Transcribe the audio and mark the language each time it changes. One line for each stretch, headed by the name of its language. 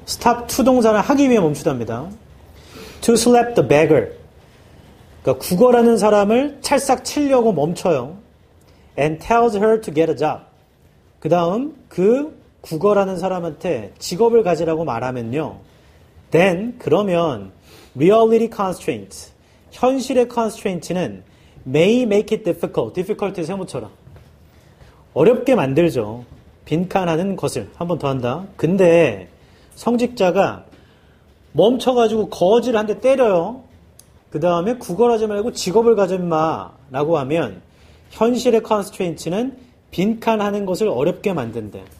Korean: stop to 동사를 하기 위해 멈추답니다.
English: to slap the beggar,
Korean: 그러니까 구걸하는 사람을 찰싹 치려고 멈춰요.
English: and tells her to get a job,
Korean: 그 다음 그 구걸하는 사람한테 직업을 가지라고 말하면요.
English: then,
Korean: 그러면
English: reality constraints,
Korean: 현실의
English: constraints는 may make it difficult, difficult에
Korean: 세모 쳐라. 어렵게 만들죠. 빈칸하는 것을. 한 번 더 한다. 근데 성직자가 멈춰가지고 거지를 한 대 때려요. 그 다음에 구걸하지 말고 직업을 가져 임마 라고 하면 현실의 constraints는 빈칸하는 것을 어렵게 만든대.